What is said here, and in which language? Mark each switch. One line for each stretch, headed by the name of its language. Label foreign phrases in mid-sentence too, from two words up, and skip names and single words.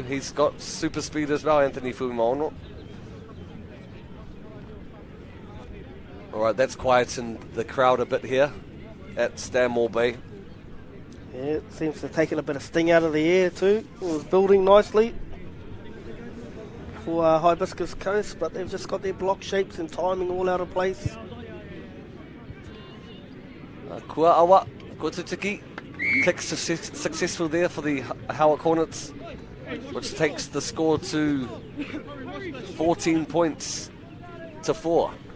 English: He's got super speed as well, Anthony Fumaono. Alright, that's quietened the crowd a bit here at Stanmore Bay. Yeah, it seems to have taken a bit of sting out of the air too. It was building nicely for Hibiscus Coast, but they've just got their block shapes and timing all out of place.
Māori: Kua awa, Kotutiki.
English: Kick successful there for the Howick Hornets, which takes the score to 14 points to 4.